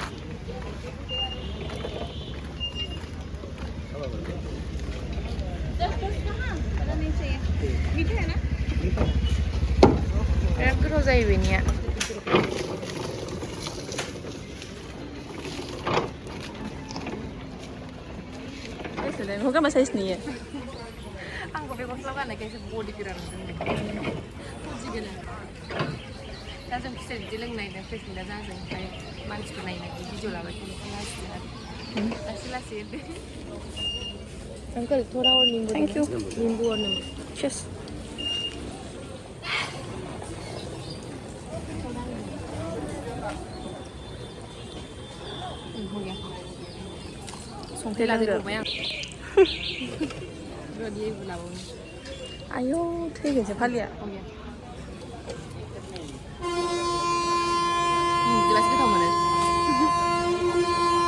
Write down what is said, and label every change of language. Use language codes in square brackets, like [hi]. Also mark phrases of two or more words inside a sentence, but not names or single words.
[brx] बिराद गोथाव जायो बेनिया मा साइज नुयो आंखौ बे गस्ला गाननायखायसो बडि गोरा नुदों दा जों खुसेर बिदि लोंनायदों फ्रेसमिटा जाजों ओमफ्राय मानसिफोर नायनानै भिडिअ लाबाय थानायखौ लाजियो आरो लासै [hi] अंकल थोड़ा और नींबू और नमक चीज हो गया [brx] संख्रि लादेरबावबाय आं आयौ थैगोनसो फालिया बिदिबासो गोथाव मोनो